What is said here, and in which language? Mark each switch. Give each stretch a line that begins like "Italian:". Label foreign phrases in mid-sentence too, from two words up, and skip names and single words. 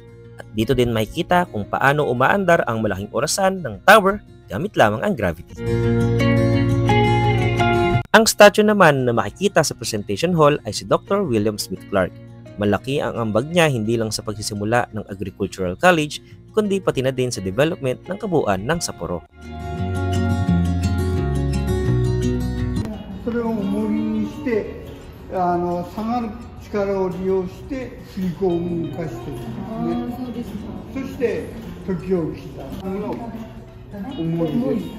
Filipino: At dito din makikita kung paano umaandar ang malaking orasan ng tower gamit lamang ang gravity. Ang statue naman na makikita sa
English: presentation hall
Filipino: ay si Dr. William Smith Clark. Malaki ang ambag niya hindi lang sa pagsisimula ng
English: Agricultural College,
Filipino: kundi pati na din sa development ng kabuuan ng Sapporo.
Japanese: それを重りにして下がる力を利用して吸い込む化してるんですね。そうですか。そして時を刻むの重りです。